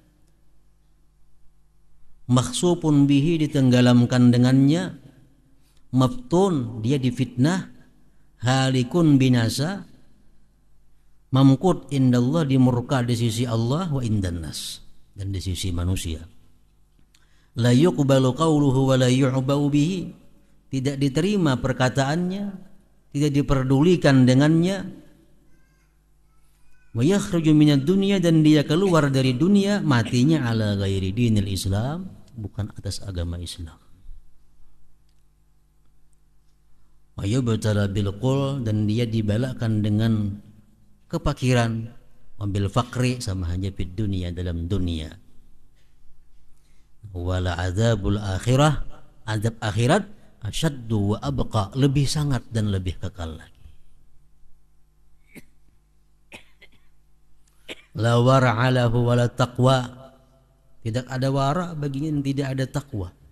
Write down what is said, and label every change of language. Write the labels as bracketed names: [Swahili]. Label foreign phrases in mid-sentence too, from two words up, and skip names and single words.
[Arabic] مخسوف به, [Indonesian] ditenggelamkan dengannya, maftun, dia difitnah, halikun, binasa, [Arabic] ممقوت عند الله, [Indonesian] dimurka di sisi Allah, [Arabic] وعند الناس, [Indonesian] dan di sisi manusia. [Arabic] لا يقبل قوله ولا يعبأ به, [Indonesian] tidak diterima perkataannya, tidak diperdulikan dengannya. [Arabic] ويخرج من الدنيا, [Indonesian] dan dia keluar dari dunia, matinya [Arabic] على غير دين الإسلام, [Indonesian] bukan atas agama Islam. [Arabic] ويبتلى بالقل, [Indonesian] dan dia dibalakan dengan kepakiran, [Arabic] وبالفقر, [Indonesian] sama hanya [Arabic] في الدنيا, [Indonesian] dalam dunia. [Arabic] ولعذاب الآخرة, [Indonesian] azab akhirat, [Arabic] أشد وأبقى, [Indonesian] lebih sangat dan lebih kekal lagi. [Arabic] لا ورع له ولا تقوى, [Indonesian] tidak ada wara baginya, tidak ada takwa.